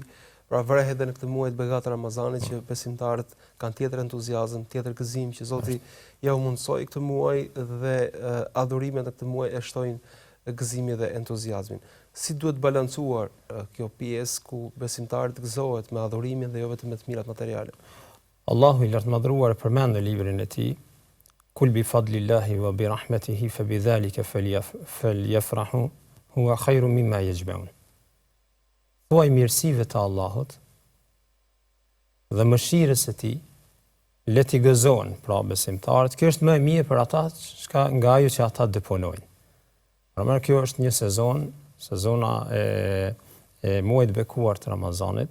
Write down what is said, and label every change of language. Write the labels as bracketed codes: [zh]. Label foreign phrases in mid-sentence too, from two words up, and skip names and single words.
[sq] Pra vërehet edhe në këtë muaj të begatë Ramazanit që besimtarët kanë tjetër entuziazëm, tjetër gëzim që Zoti ja u mundsoi këtë muaj, dhe adhurimet në këtë muaj e shtojnë gëzimin dhe entuziazmin. Si duhet balancuar kjo pjesë ku besimtari të gëzohet me adhurimin dhe jo vetëm me të mirat materiale? Allahu i lartëmadhëruar përmend në librin e tij: [ar] "قل بفضل الله وبرحمته فبذلك فليفرحوا هو خير مما يجمعون." [sq] Thuaj mirësive të Allahut dhe mëshirës së tij, le t'i gëzohen pra besimtarët. Kjo është më e mirë për ata nga ajo që ata deponojnë. Pra kjo është një sezona e muajit bekuar të Ramazanit.